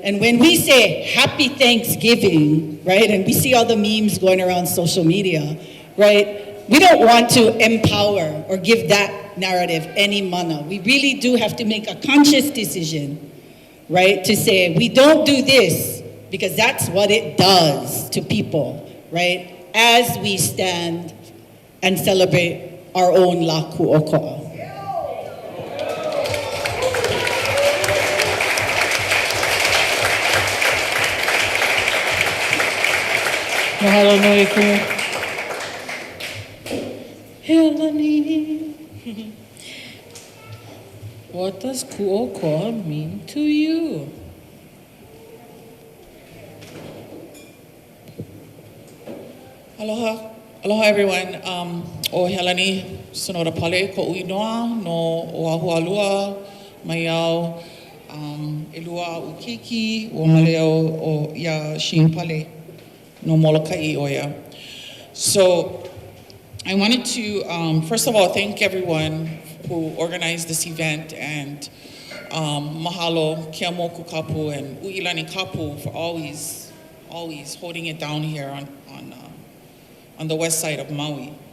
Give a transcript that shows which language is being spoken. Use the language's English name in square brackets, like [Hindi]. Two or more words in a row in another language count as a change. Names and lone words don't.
[English] And when we say happy Thanksgiving, right, and we see all the memes going around social media, right, we don't want to empower or give that narrative any mana. We really do have to make a conscious decision, right, to say we don't do this because that's what it does to people, right, as we stand and celebrate our own [Hawaiian] La Kū'oko'a. Mahalo no iku. Healani. [English] What does Kū'oko'a mean to you? Aloha. Aloha everyone. [Hawaiian] O Healani, Sonoda-Pale, ko uinoa no Oahualua, Maiau, Elua Ukiki, o Maleo o ia Shim Pale. No Molokai Oya. [English] So I wanted to, first of all, thank everyone who organized this event, and Mahalo, Keaaumoku Kapu, and Uilani Kapu for always holding it down here on the west side of Maui.